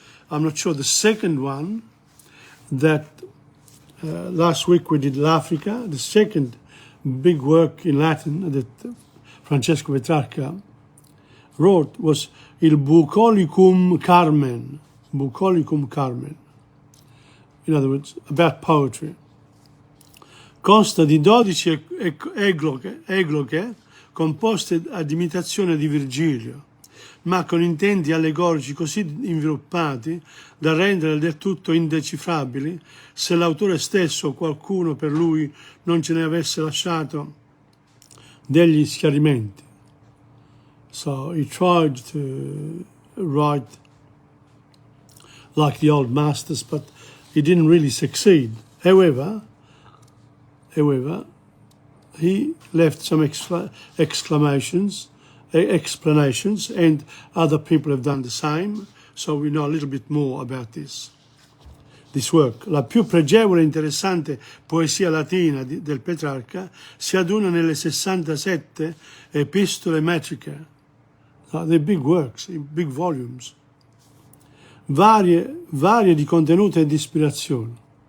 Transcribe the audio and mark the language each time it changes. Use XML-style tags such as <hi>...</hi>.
<en>I'm not sure. The second one that last week we did L'Africa, the second big work in Latin that Francesco Petrarca wrote was Il Bucolicum Carmen. Bucolicum Carmen. In other words, about poetry.</en> <it>Consta di 12 egloche composte ad imitazione di Virgilio, ma con intenti allegorici così inviluppati da rendere del tutto indecifrabili se l'autore stesso o qualcuno per lui non ce ne avesse lasciato degli schiarimenti.</it> <en>So he tried to write like the old masters, but he didn't really succeed. However, he left some explanations, and other people have done the same, so we know a little bit more about this. this work.</en> <it>La più pregevole e interessante poesia latina del Petrarca si aduna nelle 67 epistole metriche.</it> <en>They're big works, big volumes,</en> <it>varie di contenuto e di ispirazione.</it>